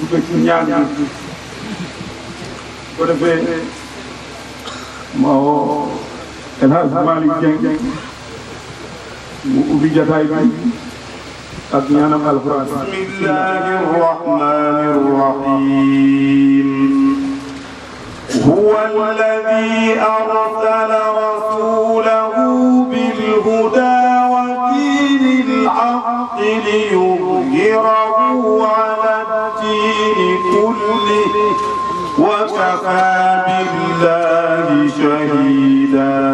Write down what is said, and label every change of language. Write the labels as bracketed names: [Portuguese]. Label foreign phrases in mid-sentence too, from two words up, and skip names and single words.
[Wolof] ñaan bi ko defee ma woo El Hadj Malick Dieng mu ubbi jataay bi ak ñaanam alquran. [Arabic] بسم الله الرحمن الرحيم. هو الذي أرسل رسوله بالهدى ودين الحق ليظهره على الدين كله وكفى بالله شهيدا.